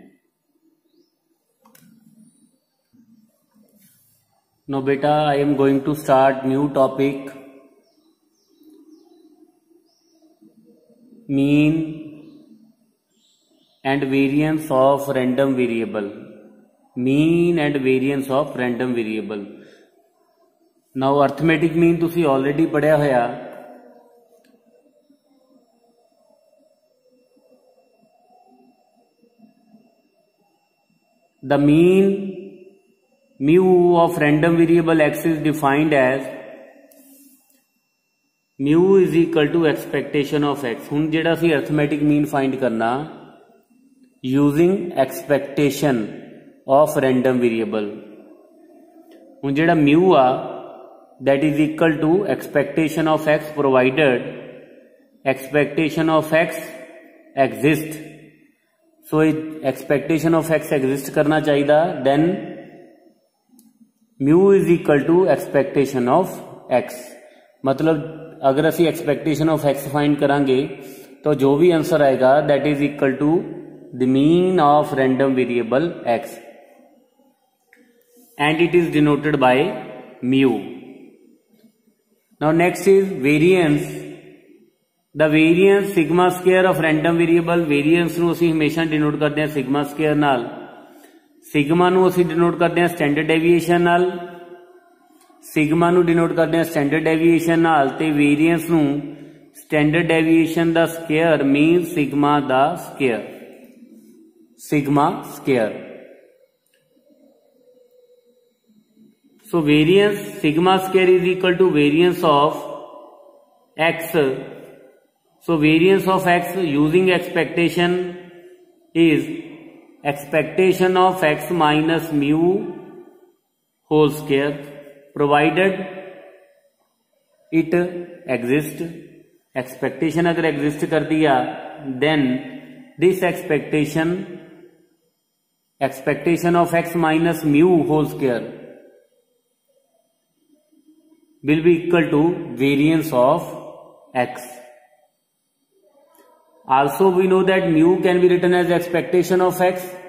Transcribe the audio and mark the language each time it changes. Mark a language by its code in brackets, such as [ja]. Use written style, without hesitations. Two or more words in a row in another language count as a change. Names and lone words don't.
[en] Now beta, I am going to start new topic, mean and variance of random variable. Mean and variance of random variable. Now arithmetic mean तुसी already [pa] ਪੜ੍ਹਿਆ ਹੋਇਆ. [en] The mean mu of random variable x is defined as mu is equal to expectation of x. [pa] ਹੁਣ ਜਿਹੜਾ ਸੀ [en] arithmetic mean find करना using expectation of random variable. [pa] ਹੁਣ ਜਿਹੜਾ [en] mu आ that is equal to expectation of x provided expectation of x exist. So expectation of x exist [hi] करना चाहिए, [en] then mu is equal to expectation of x. [pa] ਮਤਲਬ ਅਗਰ ਅਸੀਂ [en] expectation of x [pa] ਫਾਈਂਡ ਕਰਾਂਗੇ [hi] तो जो भी आंसर आएगा [en] that is equal to the mean of random variable x and it is denoted by mu. Now next is variance. The variance sigma square of random variable. [pa] Variance ਨੂੰ ਅਸੀਂ ਹਮੇਸ਼ਾ denote ਕਰਦੇ ਹਾਂ [en] sigma square [pa] ਨਾਲ. सिग्मा ਨੂੰ ਅਸੀਂ denote ਕਰਦੇ ਹਾਂ [en] standard deviation [pa] ਨਾਲ. सिग्मा ਨੂੰ denote ਕਰਦੇ ਹਾਂ [en] standard deviation [pa] ਨਾਲ ਤੇ variance ਨੂੰ standard deviation ਦਾ [en] square means sigma [pa] ਦਾ square. [en] Sigma square. So variance sigma square is equal to variance of x. So variance of x using expectation is expectation of x minus mu whole square provided it exist. Expectation अगर exist [hi] कर दिया [en] then this expectation of x minus mu whole square will be equal to variance of x. Also we know that mu can be written as expectation of x.